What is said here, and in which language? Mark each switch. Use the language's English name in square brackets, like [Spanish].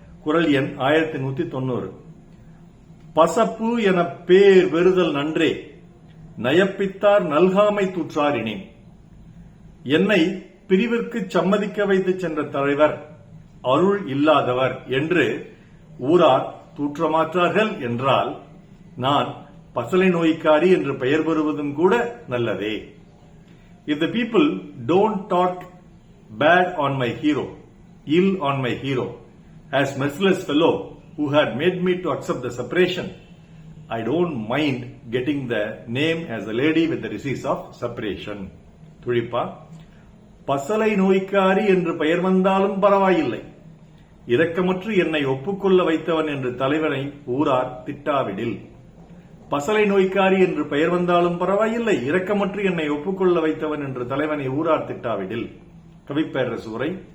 [Tamil] குறள் எண் 1190. பசப்பு என பேர் வெறுதல் நன்றே, நயப்பித்தார் நல்காமை தூற்றார் இனேன். என்னை பிரிவிற்கு சம்மதிக்க வைத்து சென்ற தலைவர் அருள் இல்லாதவர் என்று ஊரார் தூற்றமாற்றார்கள் என்றால் நான் பசலை நோய்க்காரி என்று பெயர் பெறுவதும் கூட நல்லதே. [English] If the people don't talk bad on my hero, ill on my hero, as merciless fellow who had made me to accept the separation, I don't mind getting the name as a lady with the disease of separation. [Tamil] துழிப்பா, பசலை நோய்க்காரி என்று பெயர் வந்தாலும் பரவாயில்லை, இரக்கமற்று என்னை ஒப்புக்கொள்ள வைத்தவன் என்று தலைவனை ஊரார் திட்டாவிடில். பசலை நோய்க்காரி என்று பெயர் வந்தாலும் பரவாயில்லை, இரக்கமற்று என்னை ஒப்புக்கொள்ள வைத்தவன் என்று தலைவனை ஊரார் திட்டாவிடில். கவிப்பேரரசு உரை.